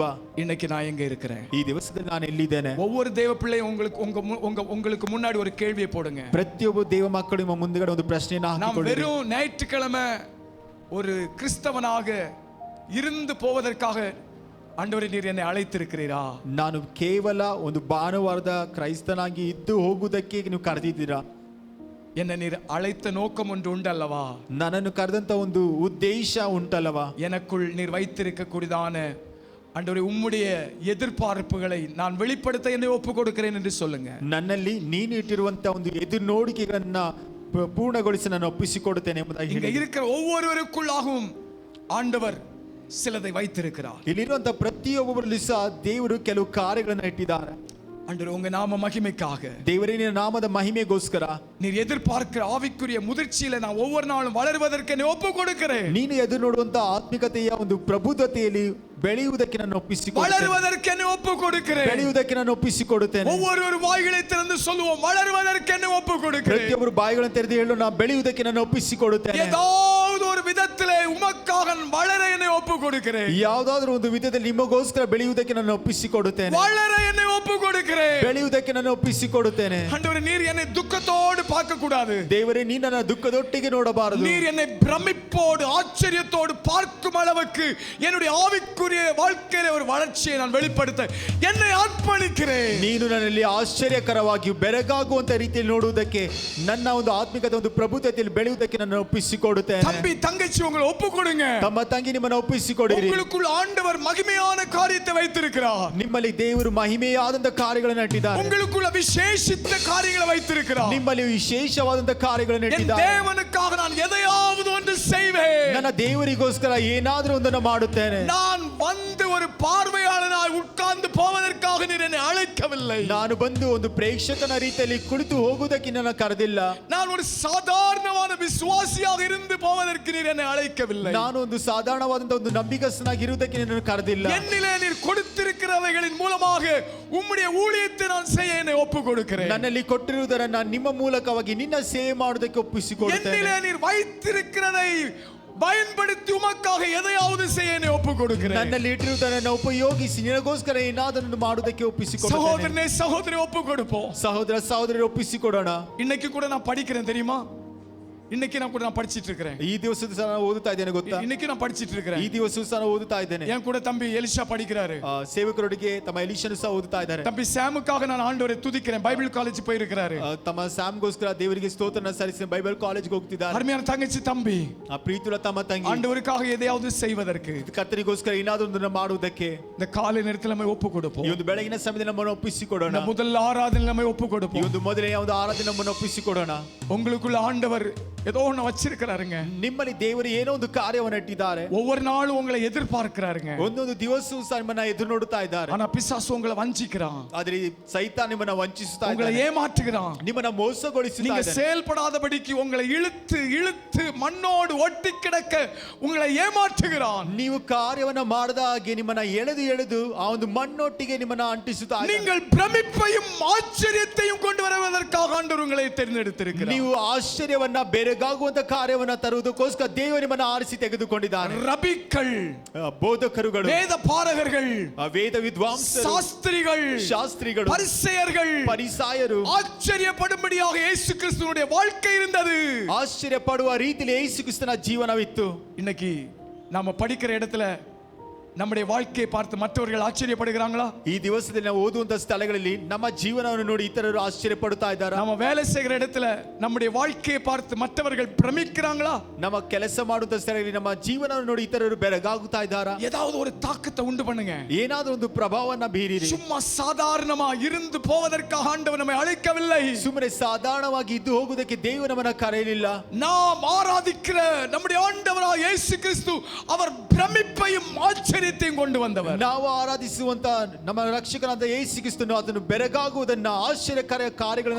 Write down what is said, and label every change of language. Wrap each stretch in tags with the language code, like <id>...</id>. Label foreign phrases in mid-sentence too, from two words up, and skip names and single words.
<ta>இன்னைக்கு நான் எங்க இருக்கிறேன்?</ta> <kn>ಈ ದಿವಸದಲ್ಲಿ ನಾನು ಎಲ್ಲಿದ್ದೇನೆ?</kn> <ta>ஒவ்வொரு தேவ பிள்ளை உங்களுக்கு முன்னாடி ஒரு கேள்வியை போடுங்க.</ta> <kn>ಪ್ರತಿಯೊಬ್ಬ ದೇವ ಮಕ್ಕಳು ನಿಮ್ಮ ಮುಂದುಗಡೆ ಒಂದು ಪ್ರಶ್ನೆಯನ್ನು ಹಾಕಿಕೊಳ್ಳಿ.</kn> <ta>வெறும் ஞாயிற்றுக்கிழமை ஒரு கிறிஸ்தவனாக இருந்து போவதற்காக ஆண்டவரே நீர் என்னை அழைத்திருக்கிறீரா?</ta> <kn>ನಾನು ಕೇವಲ ಒಂದು ಭಾನುವಾರದ ಕ್ರೈಸ್ತನಾಗಿ ಇದ್ದು ಹೋಗುವುದಕ್ಕೆ ನೀವು ಕರೆದಿದ್ದೀರಾ?</kn> <ta>என்னை நீர் அழைத்த நோக்கம் ஒன்று உண்டல்லவா?</ta> <kn>ನನ್ನನ್ನು ಕರೆದಂತ ಒಂದು ಉದ್ದೇಶ ಉಂಟಲ್ಲವಾ?</kn> <ta>எனக்குள் நீர் வைத்திருக்கக்கூடியதான ஆண்டவரே உம்முடைய எதிர்பார்ப்புகளை நான் வெளிப்படுத்த என்னை ஒப்பு கொடுக்கிறேன் என்று சொல்லுங்க.</ta> <kn>ನನ್ನಲ್ಲಿ ನೀನು ಇಟ್ಟಿರುವಂತ ಒಂದು ಎದುರು ನೋಡಿಕೆಗಳನ್ನ ಪೂರ್ಣಗೊಳಿಸಿ ನಾನು ಒಪ್ಪಿಸಿಕೊಡುತ್ತೇನೆ ಎಂಬುದಾಗಿ</kn> <ta>இங்க இருக்கிற ஒவ்வொருவருக்குள்ளாகவும் ஆண்டவர் சிலதை வைத்திருக்கிறார்.</ta> <kn>ಇಲ್ಲಿರುವಂತ ಪ್ರತಿಯೊಬ್ಬರಲ್ಲಿ ಸಹ ದೇವರು ಕೆಲವು ಕಾರ್ಯಗಳನ್ನು ಇಟ್ಟಿದ್ದಾರೆ.</kn> <ta>ஆண்டவரே, உங்க நாம மகிமைக்காக,</ta> <kn>ದೇವರೇ ನಿನ್ನ ನಾಮದ ಮಹಿಮೆಗೋಸ್ಕರ</kn> <ta>நீர் எதிர்பார்க்கிற ஆவிக்குரிய முதிர்ச்சியில நான் ஒவ்வொரு நாளும் வளருவதற்கு என்னை ஒப்பு கொடுக்கிறேன்.</ta> <kn>ನೀನು ಎದುರು ನೋಡುವಂತ ಆತ್ಮಿಕತೆಯ ಒಂದು ಪ್ರಬುದ್ಧತೆಯಲ್ಲಿ ಬೆಳೆಯುವುದಕ್ಕೆ ನಾನು ಒಪ್ಪಿಸಿಕೊಡುತ್ತೇನೆ.</kn> <ta>வளருவதற்கு என்னை ஒப்பு கொடுக்கிறேன்.</ta> <kn>ಬೆಳೆಯುವುದಕ್ಕೆ ನಾನು ಒಪ್ಪಿಸಿಕೊಡುತ್ತೇನೆ.</kn> <ta>ஒவ்வொரு வாய்களை திறந்து சொல்லுவோம், வளருவதற்கு என்னை ஒப்பு கொடுக்கிறேன்.</ta> <kn>ಪ್ರತಿಯೊಬ್ಬರು ಬಾಯಿಗಳನ್ನು ತೆರೆದು ಹೇಳೋಣ, ಬೆಳೆಯುವುದಕ್ಕೆ ನಾನು ಒಪ್ಪಿಸಿಕೊಡುತ್ತೇನೆ.</kn> <ta>ஏதாவது ஒரு விதத்திலே உமக்காக வளர என்னை ஒப்பு கொடுக்கிறேன்.</ta> <kn>ಯಾವುದಾದರೂ ಒಂದು ವಿಧದಲ್ಲಿ ನಿಮಗೋಸ್ಕರ ಬೆಳೆಯುವುದಕ್ಕೆ ನಾನು ಒಪ್ಪಿಸಿಕೊಡುತ್ತೇನೆ.</kn> <ta>வளர என்னை ஒப்பு கொடுக்கிறேன்.</ta> <kn>ಬೆಳೆಯುವುದಕ್ಕೆ ನಾನು ಒಪ್ಪಿಸಿಕೊಡುತ್ತೇನೆ.</kn> <ta>ஆண்டவரே, நீர் என்னை துக்கத்தோடு பார்க்க கூடாது.</ta> <kn>ದೇವರೇ, ನೀ ನನ್ನ ದುಃಖದೊಟ್ಟಿಗೆ ನೋಡಬಾರದು.</kn> <ta>நீர் என்னை பிரமிப்போடு ஆச்சரியத்தோடு பார்க்கும் அளவுக்கு என்னுடைய ஆவிக்குரிய வாழ்க்கையில ஒரு வளர்ச்சியை நான் வெளிப்படுத்த என்னை அர்ப்பணிக்கிறேன்.</ta> <kn>ನೀನು ನನ್ನಲ್ಲಿ ಆಶ್ಚರ್ಯಕರವಾಗಿ ಬೆರಗಾಗುವಂತ ರೀತಿಯಲ್ಲಿ ನೋಡುವುದಕ್ಕೆ, ನನ್ನ ಒಂದು ಆತ್ಮಿಕತೆ ಒಂದು ಪ್ರಬುದ್ಧತೆಯಲ್ಲಿ ಬೆಳೆಯುವುದಕ್ಕೆ ನಾನು ಒಪ್ಪಿಸಿಕೊಡುತ್ತೇನೆ.</kn> <ta>தம்பி தங்கச்சி, உங்களை ஒப்பு கொடுங்க.</ta> <kn>ತಮ್ಮ ತಂಗಿ, ನಿಮ್ಮನ್ನು ಒಪ್ಪಿಸಿಕೊಡಿರಿ.</kn> <ta>உங்களுக்குள் ஆண்டவர் மகிமையான காரியத்தை வைத்திருக்கிறார்.</ta> <kn>ನಿಮ್ಮಲ್ಲಿ ದೇವರು ಮಹಿಮೆಯಾದಂತ ಕಾರ್ಯಗಳನ್ನು ಇಟ್ಟಿದ್ದಾರೆ.</kn> <ta>உங்களுக்குள்ள விசேஷித்த காரியங்களை வைத்திருக்கிறார்.</ta> <kn>ನಿಮ್ಮಲ್ಲಿ ವಿಶೇಷವಾದಂತ ಕಾರ್ಯಗಳನ್ನು</kn> <ta>என்</ta> <kn>ಇಟ್ಟಿದ್ದಾರೆ.</kn> <ta>தேவனுக்காக நான் எதையாவது ஒன்று செய்வேன்.</ta> <kn>ನನ್ನ ದೇವರಿಗೋಸ್ಕರ ಏನಾದರೂ ಒಂದನ್ನು ಮಾಡುತ್ತೇನೆ.</kn> <ta>நான் வந்து ஒரு பார்வையாளனாய் உட்கார்ந்து போவதற்காக நீர் என்னை அழைக்கவில்லை.</ta> <kn>ನಾನು ಬಂದು ಒಂದು ಪ್ರೇಕ್ಷಕನ ರೀತಿಯಲ್ಲಿ ಕುಳಿತು ಹೋಗುವುದಕ್ಕೆ ನನ್ನ ಕರೆದಿಲ್ಲ.</kn> <ta>நான் ஒரு சாதாரணமான விசுவாசியாக இருந்து போவதற்கு நீர் என்னை அழைக்கவில்லை.</ta> <kn>ನಾನು ಒಂದು ಸಾಧಾರಣವಾದಂತ ಒಂದು ನಂಬಿಕಸ್ಥನಾಗಿ ಇರುವುದಕ್ಕೆ ನಿನ್ನನ್ನು ಕರೆದಿಲ್ಲ.</kn> <ta>என்னிலே நீர் கொடுத்திருக்கிறவைகளின் மூலமாக உம்முடைய ஊழியத்தை நான் செய்ய என்னை ஒப்பு கொடுக்கிறேன்.</ta> <kn>ನನ್ನಲ್ಲಿ ಕೊಟ್ಟಿರುವುದನ್ನು ನಿಮ್ಮ ಮೂಲಕವಾಗಿ ನಿನ್ನ ಸೇವೆ ಮಾಡುವುದಕ್ಕೆ ಒಪ್ಪಿಸಿಕೊಡುತ್ತೇನೆ.</kn> <ta>என்னிலே நீர் வைத்திருக்கிறதை பயன்படுத்தி உமக்காக எதையாவது செய்ய என்னை ஒப்பு கொடுக்கிறேன்.</ta> <kn>ನನ್ನಲ್ಲಿ ಇಟ್ಟಿರುವುದನ್ನು ಉಪಯೋಗಿಸಿ ನಿನಗೋಸ್ಕರ ಏನಾದರೂ ಮಾಡುವುದಕ್ಕೆ ಒಪ್ಪಿಸಿಕೊಡುತ್ತೇನೆ.</kn> <ta>சகோதரனே, சகோதரி, ஒப்பு கொடுப்போம்.</ta> <kn>ಸಹೋದರ ಸಹೋದರಿ, ಒಪ್ಪಿಸಿಕೊಡೋಣ.</kn> <ta>இன்னைக்கு கூட நான் படிக்கிறேன் தெரியுமா? இன்னைக்கு நான் கூட நான் படிச்சிட்டு இருக்கிறேன்.</ta> <kn>ಈ ದಿವಸದ ಸಹ ನಾನು ಓದುತ್ತಾ ಇದ್ದೇನೆ ಗೊತ್ತಾ?</kn> <ta>இன்னைக்கு நான் படிச்சிட்டு இருக்கிறேன்.</ta> <kn>ಈ ದಿವಸವೂ ಸಹ ನಾನು ಓದುತ್ತಾ ಇದ್ದೇನೆ.</kn> <ta>என் கூட தம்பி எலிஷா படிக்கிறாரு.</ta> <kn>ಸೇವಕರೊಟ್ಟಿಗೆ ತಮ್ಮ ಎಲಿಷನು ಸಹ ಓದುತ್ತಾ ಇದ್ದಾರೆ.</kn> <ta>தம்பி சாமுக்காக நான் ஆண்டவரை துதிக்கிறேன். பைபிள் காலேஜ் போயிருக்கிறாரு.</ta> <kn>ತಮ್ಮ ಸ್ಯಾಮ್ಗೋಸ್ಕರ ದೇವರಿಗೆ ಸ್ತೋತ್ರನ ಸಲ್ಲಿಸಿ ಬೈಬಲ್ ಕಾಲೇಜ್ಗೆ ಹೋಗ್ತಿದ್ದಾರೆ.</kn> <ta>அருமையான தங்கச்சி தம்பಿ,</ta> <kn>ಪ್ರೀತಿಯುಳ್ಳ ತಮ್ಮ ತಂಗಿ</kn> <ta>ஆண்டவருக்காக எதையாவது செய்வதற்கு,</ta> <kn>ಕರ್ತನಿಗೋಸ್ಕರ ಏನಾದರೂ ಒಂದು ಮಾಡುವುದಕ್ಕೆ</kn> <ta>இந்த காலை நேரத்தில் நம்ம ஒப்பு கொடுப்போம்.</ta> <kn>ಈ ಒಂದು ಬೆಳಗಿನ ಸಮಯದಲ್ಲಿ ನಮ್ಮನ್ನು ಒಪ್ಪಿಸಿಕೊಡೋಣ.</kn> <ta>இந்த முதல் ஆராதனை நம்ம ஒப்பு</ta> <kn>ಈ</kn> <ta>கொடுப்போம்.</ta> <kn>ಒಂದು ಮೊದಲನೇ ಒಂದು ಆರಾಧನೆ ನಮ್ಮನ್ನು ಒಪ್ಪಿಸಿಕೊಡೋಣ.</kn> <ta>உங்களுக்குள்ள ஆண்டவர் ஏதோ ஒண்ணு வச்சிருக்கிறாருங்க.</ta> <kn>ನಿಮ್ಮಲ್ಲಿ ದೇವರು ಏನೋ ಒಂದು ಕಾರ್ಯವನ್ನು ಇಟ್ಟಿದ್ದಾರೆ.</kn> <ta>ஒவ்வொரு நாளும் உங்களை எதிர்பார்க்கிறாருங்க.</ta> <kn>ಒಂದೊಂದು ದಿವಸವೂ ಸಹ ನಿಮ್ಮನ್ನ ಎದುರು ನೋಡುತ್ತಾ ಇದ್ದಾರೆ.</kn> <ta>ஆனா பிசாசு உங்களை வஞ்சிக்கிறான்.</ta> <kn>ಆದರೆ ಸೈತಾನ ನಿಮ್ಮನ್ನ ವಂಚಿಸುತ್ತಾ</kn> <ta>உங்களை</ta> <kn>ಇದ್ದಾನೆ.</kn> <ta>ஏமாற்றுகிறான்.</ta> <kn>ನಿಮ್ಮನ್ನ ಮೋಸಗೊಳಿಸುತ್ತಾ</kn> <ta>நீங்க</ta> <kn>ಇದ್ದಾನೆ.</kn> <ta>செயல்படாதபடிக்கு உங்களை இழுத்து இழுத்து மண்ணோடு ஒட்டி கிடக்க உங்களை ஏமாற்றுகிறான்.</ta> <kn>ನೀವು ಕಾರ್ಯವನ್ನ ಮಾಡದ ಹಾಗೆ ನಿಮ್ಮನ್ನ ಎಳೆದು ಎಳೆದು ಆ ಒಂದು ಮಣ್ಣೊಟ್ಟಿಗೆ ನಿಮ್ಮನ್ನ ಅಂಟಿಸುತ್ತಾ ಇದ್ದಾನೆ.</kn> <ta>நீங்கள் பிரமிப்பையும் ஆச்சரியத்தையும் கொண்டு வருவதற்காக ஆண்டவர் உங்களை தேர்ந்தெடுத்திருக்கிறார்.</ta> <kn>ನೀವು ಆಶ್ಚರ್ಯವನ್ನ ಬೆರಗಾಗುವಂತ ಕಾರ್ಯವನ್ನ ತರುವುದಕ್ಕೋಸ್ಕರ ದೇವರು ನಿಮ್ಮನ್ನ ಆರಿಸಿ ತೆಗೆದುಕೊಂಡಿದ್ದಾನೆ.</kn> <ta>ரபிக்கள்,</ta> <kn>ಬೋಧಕರುಗಳು,</kn> <ta>வேத பாரகர்கள்,</ta> <kn>ವೇದ ವಿದ್ವಾಂಸರು, ಶಾಸ್ತ್ರಿಗಳು,</kn> <ta>பரிசேயர்கள்,</ta> <kn>ಪರಿಸಾಯರು</kn> <ta>ஆச்சரியப்படும்படியாக இயேசு கிறிஸ்துவினுடைய வாழ்க்கை இருந்தது.</ta> <kn>ಆಶ್ಚರ್ಯಪಡುವ ರೀತಿಯಲ್ಲಿ ಯೇಸು ಕ್ರಿಸ್ತನ ಜೀವನವಿತ್ತು.</kn> <ta>இன்னைக்கு நாம படிக்கிற இடத்துல நம்முடைய வாழ்க்கையை பார்த்து மற்றவர்கள் ஆச்சரியப்படுகிறாங்களா?</ta> <kn>ಈ ದಿವಸದಲ್ಲಿ ನಾವು ಓದುವಂತ ಸ್ಥಳಗಳಲ್ಲಿ ನಮ್ಮ ಜೀವನವನ್ನು ನೋಡಿ ಇತರರು ಆಶ್ಚರ್ಯಪಡುತ್ತಾ ಇದ್ದಾರಾ?</kn> <ta>நம்ம வேலை செய்கிற இடத்துல நம்முடைய வாழ்க்கையை பார்த்து மற்றவர்கள் பிரமிக்கிறாங்களா?</ta> <kn>ನಮ್ಮ ಕೆಲಸ ಮಾಡುವಂತ ಸ್ಥಳಗಳಲ್ಲಿ ನಮ್ಮ ಜೀವನವನ್ನು ನೋಡಿ ಇತರರು ಬೆರಗಾಗುತ್ತಾ ಇದ್ದಾರಾ?</kn> <ta>ஏதாவது ஒரு தாக்கத்தை உண்டு பண்ணுங்க.</ta> <kn>ಏನಾದರೂ ಒಂದು ಪ್ರಭಾವವನ್ನ ಬೀರಿರಿ.</kn> <ta>சும்மா சாதாரணமா இருந்து போவதற்காக ஆண்டவர் நம்மை அழைக்கவில்லை.</ta> <kn>ಸುಮ್ಮನೆ ಸಾಧಾರಣವಾಗಿ ಇದ್ದು ಹೋಗುವುದಕ್ಕೆ ದೇವರು ನಮ್ಮನ್ನ ಕರೆಯಲಿಲ್ಲ.</kn> <ta>நாம் ஆராதிக்கிற நம்முடைய ஆண்டவராகிய இயேசு கிறிஸ்து அவர் பிரமிப்பையும் ஆச்சரியத்தையும் கொண்டு வந்தவர்.</ta> <kn>ನಾವು ಆರಾಧಿಸುವಂತ ನಮ್ಮ ರಕ್ಷಕನಾದ ಯೇಸು ಕ್ರಿಸ್ತನು ಅದನ್ನು ಬೆರಗಾಗುವುದನ್ನ ಆಶ್ಚರ್ಯಕರ ಕಾರ್ಯಗಳನ್ನು</kn>